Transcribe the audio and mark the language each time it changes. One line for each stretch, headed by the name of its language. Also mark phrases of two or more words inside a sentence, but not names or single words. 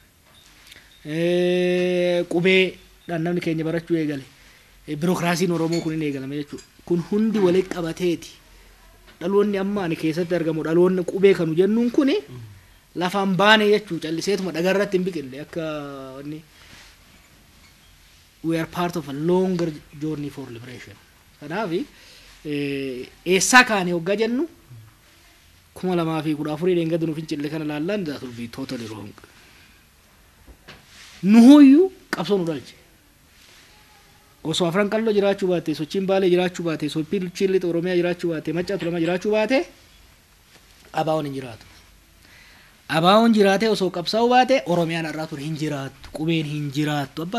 Oromo: qubee namni keenya barachuu eegale biirokraasiin Oromoo kun hin eegalame jechuudha kun hundi walitti qabateeti dhaloonni amma ani keessatti argamu dhaloonni qubee kanu jennuun kuni lafaan baane jechuudha calliseetuma dhagarratti hin biqille akka inni
English: we are part of a longer journey for liberation
Oromo: kanaaf eessaa kaane hoggaa jennu 2014 dheengada nuuf fincille kana laallaan
English: that will be totally wrong
Oromo: nuhuyyuu qabsoo nu dhalche osoo afran qalloo jiraachuu baate sochiin baalee jiraachuu baate sochiin chillit Oromiyaa jiraachuu baate maccaatu lama jiraachuu baate abaawoon hin jiraatu abaawoon jiraate osoo qabsaa'uu baate Oromiyaan har'aa ture hin jiraattu qubeen hin jiraattu abbaa